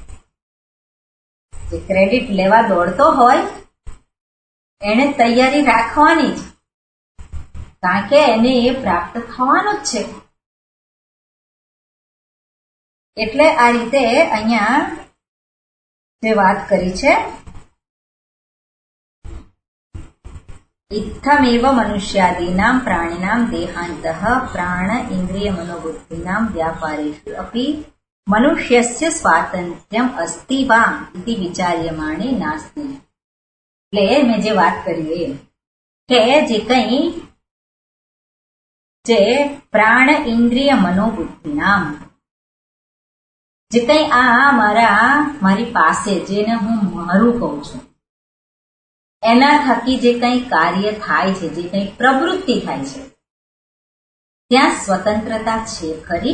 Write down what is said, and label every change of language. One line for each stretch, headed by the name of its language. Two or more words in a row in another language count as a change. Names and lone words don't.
Gujarati: જે ક્રેડિટ લેવા દોડતો હોય એને તૈયારી રાખવાની જ, કારણ કે એને એ પ્રાપ્ત થવાનું જ છે. એટલે આ રીતે અહીંયા જે વાત કરી છે
Sanskrit: इत्थमेव मनुष्यादीनां प्राणिनां देहान्तः प्राण इन्द्रिय मनोबुद्धीनां व्यापारेषु अपि मनुष्यस्य स्वातंत्र्यम अस्ति वा इति विचार्यमाणे नास्ति।
Gujarati: એટલે મેં જે વાત કરી એ કે જે કંઈ જે પ્રાણ ઇન્દ્રિય મનોબુદ્ધિનામ જે કંઈ આ મારી પાસે જેને હું મારું કહું છું એના થકી જે કંઈ કાર્ય થાય છે, જે કંઈ પ્રવૃત્તિ થાય છે ત્યાં સ્વતંત્રતા છે ખરી?